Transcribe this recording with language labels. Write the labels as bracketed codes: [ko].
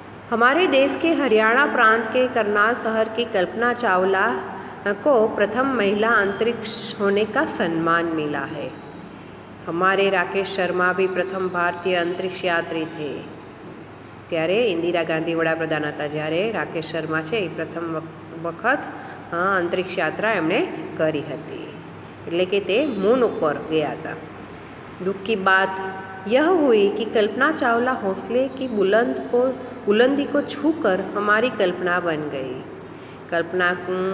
[hi] हमारे देश के हरियाणा प्रांत के करनाल शहर की कल्पना चावला को प्रथम महिला अंतरिक्ष होने का सम्मान मिला है। हमारे राकेश शर्मा भी प्रथम भारतीय अंतरिक्ष यात्री थे। [gu] ત્યારે ઇન્દિરા ગાંધી વડાપ્રધાન હતા, જ્યારે રાકેશ શર્મા છે એ પ્રથમ વખત અંતરિક્ષ यात्रा એમણે કરી હતી, એટલે કે તે મૂન ઉપર ગયા હતા। [hi] दुख की बात यह हुई कि कल्पना चावला हौसले की बुलंदी को छूकर हमारी कल्पना बन गई।